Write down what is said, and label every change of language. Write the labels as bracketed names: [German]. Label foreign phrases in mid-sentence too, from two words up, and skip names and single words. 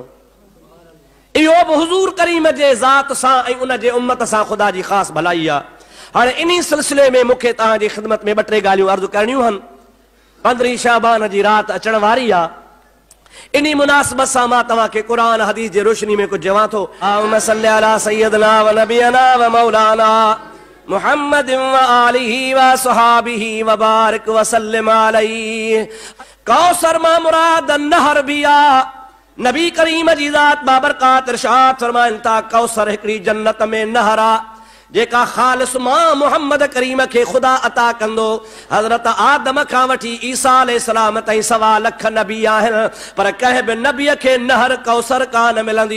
[Sindhi] इहो बि हुज़ूर करीम जे ज़ात सां ऐं उन जे उम्मत सां ख़ुदा जी ख़ासि भलाई आहे। हाणे इन्ही सिलसिले में मूंखे तव्हांजी ख़िदमत में ॿ टे ॻाल्हियूं अर्ज़ु करणियूं आहिनि। 15 शाबान जी राति अचण वारी आहे। इन्ही मुनासिबत सां मां तव्हांखे क़ुरान हदीस जे रोशनी में कुझु चवां थो। [Arabic] اللهم صل على سيدنا ونبينا ومولانا محمد وآله وصحابه وبارك وسلم عليه. [Sindhi] कौसर मां मुराद नहर भी आ। नबी करीम जी ज़ात बाबरकात इरशाद फरमाइनि था कौसर हिकिड़ी जन्नत में नहर आ जेका ख़ालिस मां मोहम्मद करीम खे ख़ुदा अता कंदो। हज़रत आदम खां वठी ईसा अलैहिस्सलाम ताईं 1.25 लख नबी आहिनि, पर कंहिं बि नबीअ खे नहर कौसर कान मिलंदी।